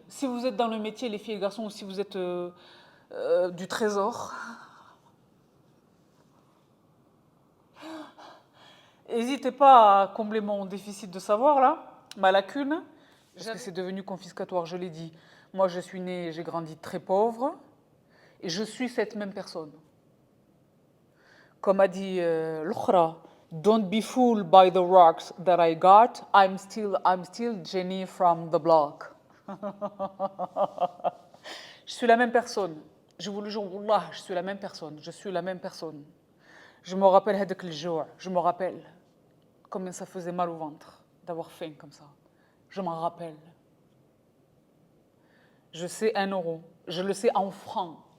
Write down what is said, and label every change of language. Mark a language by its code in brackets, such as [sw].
[fr] Si vous êtes dans le métier, les filles et les garçons, ou si vous êtes du trésor, n'hésitez pas à combler mon déficit de savoir, là, ma lacune. Parce que c'est devenu confiscatoire, je l'ai dit. Moi, je suis née, j'ai grandi très pauvre, et je suis cette même personne. Comme a dit l'Ukhra, [en] don't be fooled by the rocks that I got. I'm still Jenny from the block. [fr] Je suis la même personne. Je vous le jure, Wallah, je suis la même personne. Je suis la même personne. Je me rappelle hadak al-jour. Je me rappelle combien ça faisait mal au ventre d'avoir faim comme ça. Je m'en rappelle. Je sais 1 euro. Je le sais en francs.